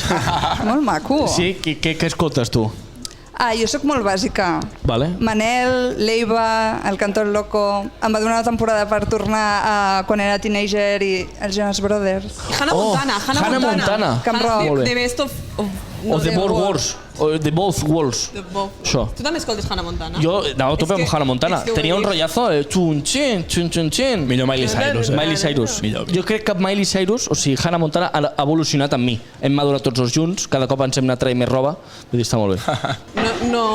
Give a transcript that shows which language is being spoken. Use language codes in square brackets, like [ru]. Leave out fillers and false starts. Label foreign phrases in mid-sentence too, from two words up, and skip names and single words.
[ca] Molt maco. Sí? Què escoltes tu? Jo sóc molt bàsica. Vale. Manel, Leiva, El Cantor Loco... Em va donar una temporada per tornar a quan era teenager i els Jonas Brothers. Hannah Montana, Hannah Montana. Camp Rock. Molt bé. [en] The best of... O The Both Wars. O The Both Worlds. The both. [ca] Això. Tu també escoltes Hannah Montana? Jo anava a tope És amb que- Hannah Montana. és que ho he Tenia un dit. rotllazo de xun-xin, xun-xin-xin. Millor Miley Cyrus, Miley Cyrus. Millor. Jo crec que Miley Cyrus, o sigui, Hannah Montana ha evolucionat amb mi. Hem madurat tots dos junts, cada cop ens hem anat traient més roba. Vull dir, està molt bé.